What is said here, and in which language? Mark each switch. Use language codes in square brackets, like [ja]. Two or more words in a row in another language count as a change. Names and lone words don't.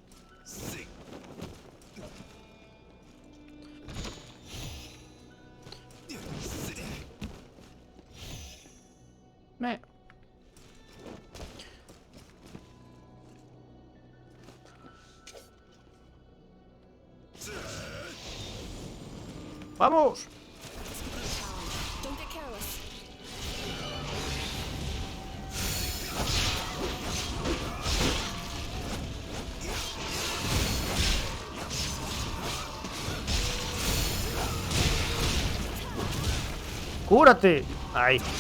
[es] Me. ¡Vamos! [en] Don't get careless. [es] ¡Cúrate! Ahí.